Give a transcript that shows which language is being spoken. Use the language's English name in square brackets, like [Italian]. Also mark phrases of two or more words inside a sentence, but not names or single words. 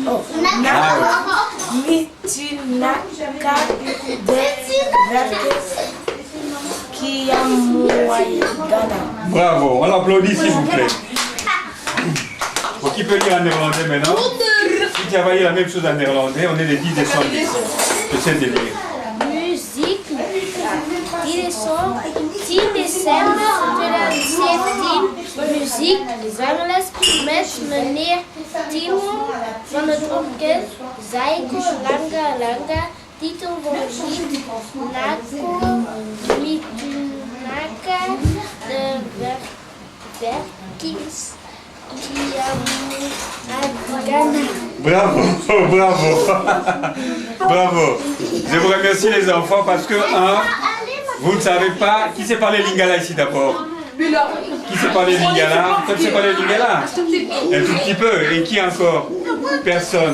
[French] Mitunaka de Kiamuaigana. Bravo, on l'applaudit s'il vous plaît. Qui peut lire en néerlandais maintenant? Si tu as lire la même chose en néerlandais, on est les 10 décembre. J'essaie de lire. [Dutch] Muziek, 10 december 2017, muziek, zangles met meneer Timon van het orkest Zaiko Langa Langa, titel van het lied Nako Mitunaka de Verkis Kiamuaigana. [French] Bravo, bravo, bravo. Je vous remercie les enfants parce que, vous ne savez pas, qui sait parler lingala ici d'abord? Qui sait parler lingala? Toi tu sais parler lingala? Un tout petit peu. Et qui encore? Personne.